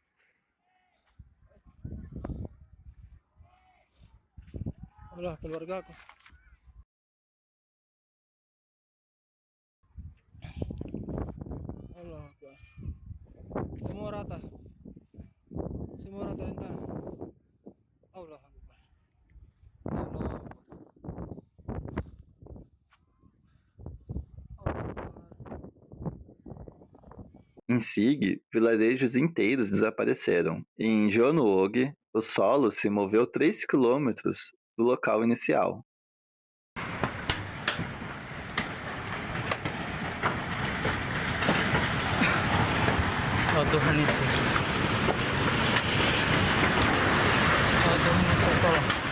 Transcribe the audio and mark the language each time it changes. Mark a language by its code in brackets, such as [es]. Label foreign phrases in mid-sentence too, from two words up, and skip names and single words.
[id] Allah, keluargaku. [ar] Allah Akbar. [id] Semua rata. Semua rata rentan. [ar] Allah Akbar. Allah Akbar. [pt] Em Sig, vilarejos inteiros desapareceram, e em Jonuog, o solo se moveu 3 quilômetros do local inicial. [id] Oh Tuhan Yesus. Oh Tuhan Yesus tolong.